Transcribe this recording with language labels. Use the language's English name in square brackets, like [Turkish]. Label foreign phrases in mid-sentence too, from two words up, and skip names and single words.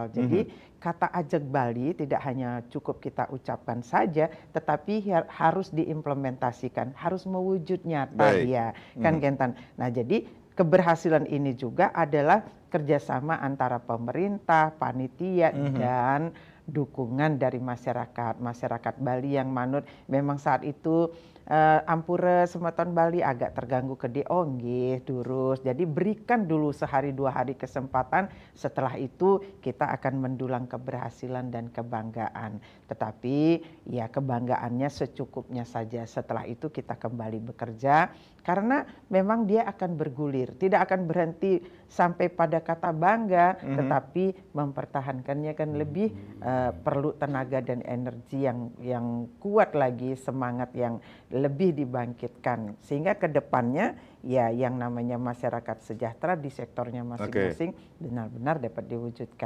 [Indonesian] Jadi kata ajeg Bali tidak hanya cukup kita ucapkan saja, tetapi harus diimplementasikan, harus mewujud nyata dia, kan Kentan. Nah, jadi keberhasilan ini juga adalah kerjasama antara pemerintah, panitia, dan dukungan dari masyarakat Bali yang manut. Memang saat itu [Balinese] Ampura Semeton [Indonesian] Bali agak terganggu [Balinese] nggih durus. [Indonesian] Jadi berikan dulu sehari 2 hari kesempatan, setelah itu kita akan mendulang keberhasilan dan kebanggaan. Tetapi ya kebanggaannya secukupnya saja. Setelah itu kita kembali bekerja, karena memang dia akan bergulir, tidak akan berhenti sampai pada kata bangga, tetapi mempertahankannya kan lebih perlu tenaga dan energi yang kuat lagi, semangat yang lebih dibangkitkan, sehingga ke depannya ya yang namanya masyarakat sejahtera di sektornya masing-masing benar-benar dapat diwujudkan.